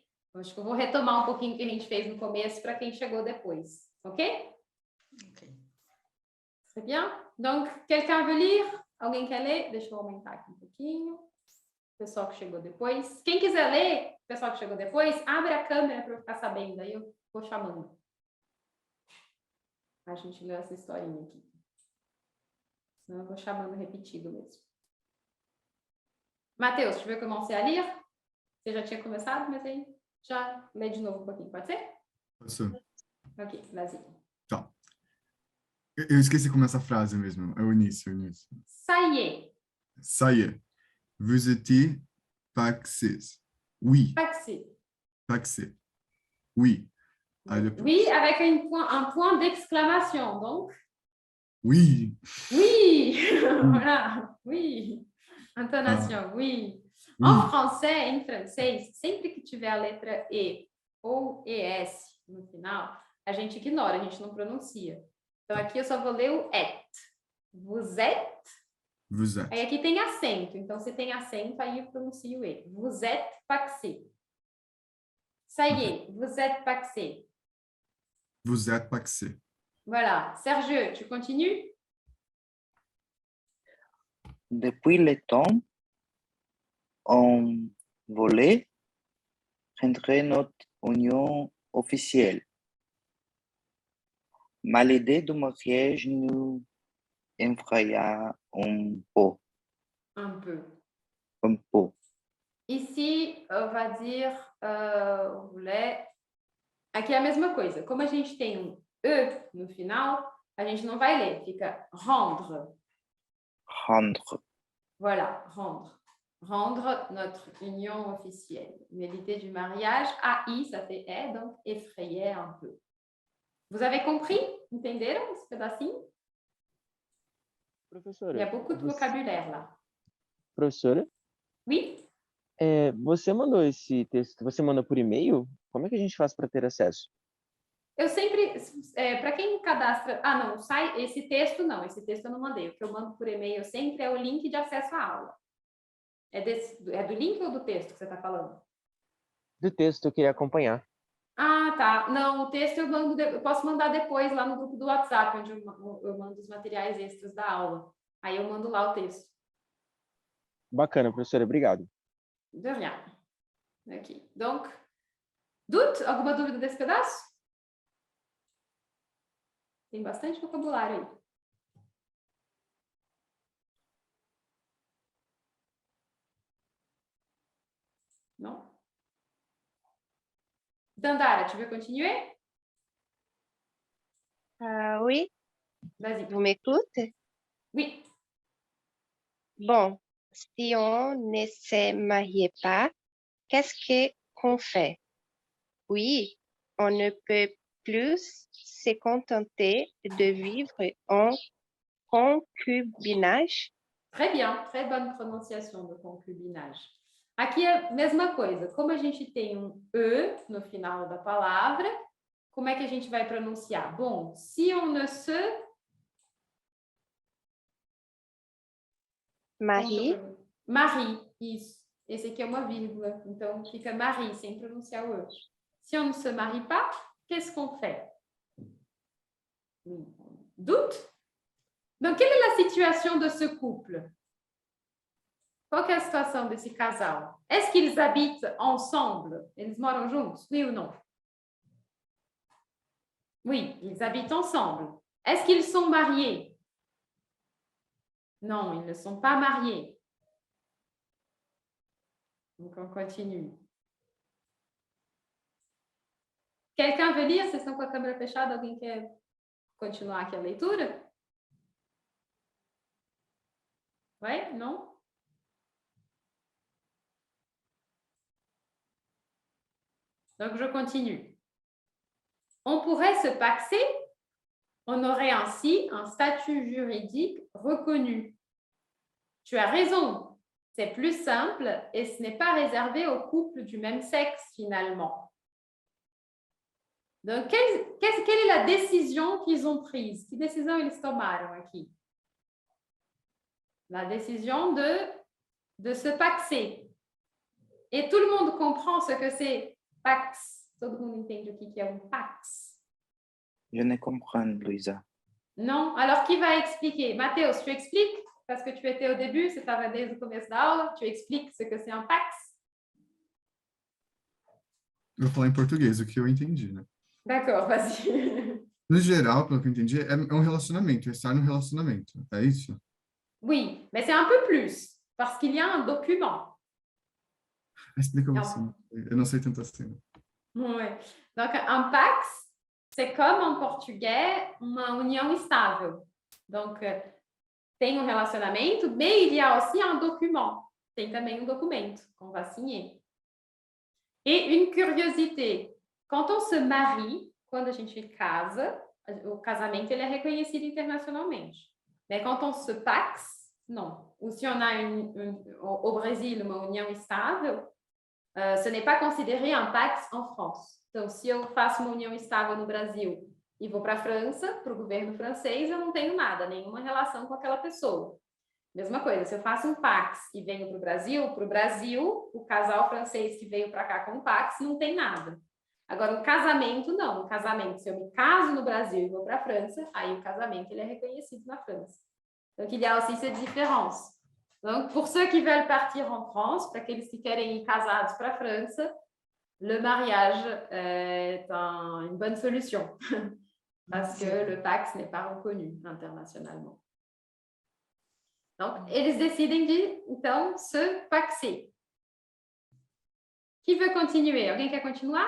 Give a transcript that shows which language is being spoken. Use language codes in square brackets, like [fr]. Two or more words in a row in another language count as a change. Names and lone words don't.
[pt] Então, acho que eu vou retomar um pouquinho o que a gente fez no começo para quem chegou depois. Ok? Ok. [fr] C'est bien. Donc, quelqu'un veut lire? [pt] Alguém quer ler? Deixa eu aumentar aqui um pouquinho. Pessoal que chegou depois. Quem quiser ler, pessoal que chegou depois, abre a câmera para eu ficar sabendo. Aí eu vou chamando. A gente lê essa historinha aqui. Senão eu vou chamando repetido mesmo. [fr] Matheus, tu veux commencer à lire? [pt] Você já tinha começado, mas aí já lê de novo um pouquinho. Pode ser? Pode ser. [fr] Ok, vas-y. [pt] Tá. Eu esqueci como essa frase mesmo. É o início, [fr] Ça y est. Ça y est. Vous étiez paxés. Oui. Paxé. Paxé. Oui. Oui, avec un point d'exclamation, donc. Oui. Oui. Voilà. Oui. Intonation, oui. En français, [pt] em francês, sempre que tiver a letra E ou ES no final, a gente ignora, a gente não pronuncia. Então, aqui eu só vou ler o et. [fr] Vous êtes. Vous êtes. [pt] Aí aqui tem acento. Então, se tem acento, aí eu pronuncio o E. [fr] Vous êtes paxé. Ça y est, vous êtes paxé. Vous êtes paxé. Voilà. Sergio, tu continues? Depuis le temps, on voulait rendre notre union officielle. Mais l'idée du mariage nous effraya un peu. Un peu. Un peu. Ici, on va dire, on voulait... [pt] Aqui é a mesma coisa. Como a gente tem um E no final, a gente não vai ler. Fica rendre. [fr] rendre, Voilà, rendre. Rendre notre union officielle. Mais l'idée du mariage, AI, ça fait est, donc effrayer un peu. Vous avez compris? [pt] Entenderam esse pedacinho? [fr] Il y [pt] Professora, [fr] a beaucoup de vocabulaire là. [pt] professora, [fr] Oui? [pt] você mandou esse texto, você mandou por e-mail? Como é que a gente faz para ter acesso? Eu sempre, para quem cadastra, não, sai esse texto não, esse texto eu não mandei. O que eu mando por e-mail sempre é o link de acesso à aula. É do link ou do texto que você está falando? Do texto, eu queria acompanhar. Ah, tá. Não, o texto eu posso mandar depois lá no grupo do WhatsApp, onde eu mando os materiais extras da aula. Aí eu mando lá o texto. Bacana, professora, obrigado. [fr] De rien. Aqui. Donc, doute? [pt] Alguma dúvida desse pedaço? Tem bastante vocabulário aí. Não? [fr] Dandara, tu veux continuer? Oui, Vas-y. vous m'écoutez? Oui. Bon, si on ne se mariait pas, qu'est-ce qu'on fait? Oui, on ne peut plus se contenter de vivre en concubinage. Très bien, très bonne prononciation do concubinage. [pt] Aqui é a mesma coisa. Como a gente tem um E no final da palavra, como é que a gente vai pronunciar? Bom, [fr] si on ne se... Marie, Marie, [pt] isso. Esse aqui é uma vírgula. Então, fica Marie, sem pronunciar o E. [fr] Si on ne se marie pas, qu'est-ce qu'on fait? Doute? Donc, quelle est la situation de ce couple? [pt] Qual que é a situação desse casal? [fr] Est-ce qu'ils habitent ensemble? [pt] Eles moram juntos? [fr] Oui ou non? Oui, ils habitent ensemble. Est-ce qu'ils sont mariés? Non, ils ne sont pas mariés. Donc, on continue. Quelqu'un veut lire? [pt] Vocês estão com a câmera fechada? Alguém quer continuar aqui a leitura? [fr] Oui? Non? Donc, je continue. On pourrait se paxer. On aurait ainsi un statut juridique reconnu. Tu as raison. C'est plus simple et ce n'est pas réservé aux couples du même sexe, finalement. Donc, quelle est la décision qu'ils ont prise? [pt] Que décision eles tomaram aqui? [fr] La décision de se paxer. Et tout le monde comprend ce que c'est pax. [pt] Todo mundo entende o que é pax? [fr] Je ne comprends, Luisa. Non? Alors, qui va expliquer? Matheus, tu expliques? Parce que tu étais au début, [pt] você estava desde o começo da aula. [fr] Tu expliques ce que c'est un pax? [pt] Eu vou falar em português, o que eu entendi, né? [fr] D'accord, vas-y. [pt] No geral, pelo que eu entendi, é um relacionamento, é estar num relacionamento, é isso? [fr] Oui, mais c'est un peu plus, parce qu'il y a un document. [pt] Explica Não. você, eu não sei tanto assim. [fr] Ouais. Donc, un pax, c'est comme en portugais, [pt] uma união estável. Donc, tem um relacionamento, [fr] mais il y a aussi un document. [pt] Tem também um documento [fr] qu'on va signer. Et une curiosité, quand on se marie, [pt] quando a gente casa, o casamento ele é reconhecido internacionalmente. [fr] Mais quand on se paxe, non. Ou si on a au Brésil [pt] uma união estável, [fr] ce n'est pas considéré un pax en France. [pt] Então, se eu faço uma união estável no Brasil e vou para a França, para o governo francês, eu não tenho nada, nenhuma relação com aquela pessoa. Mesma coisa, se eu faço um pax e venho para o Brasil, o casal francês que veio para cá com o pax não tem nada. Agora, um casamento, não. Um casamento, se eu me caso no Brasil e vou para a França, aí o casamento ele é reconhecido na França. [fr] Donc, il y a aussi cette différence. Donc, pour ceux qui veulent partir en France, para aqueles que querem ir casados para a França, le mariage est une bonne solution. Parce que le Pax n'est pas reconnu internationalement. Donc, [pt] eles decidem de, então, [fr] se paxer. Qui veut continuer? [pt] Alguém quer continuar?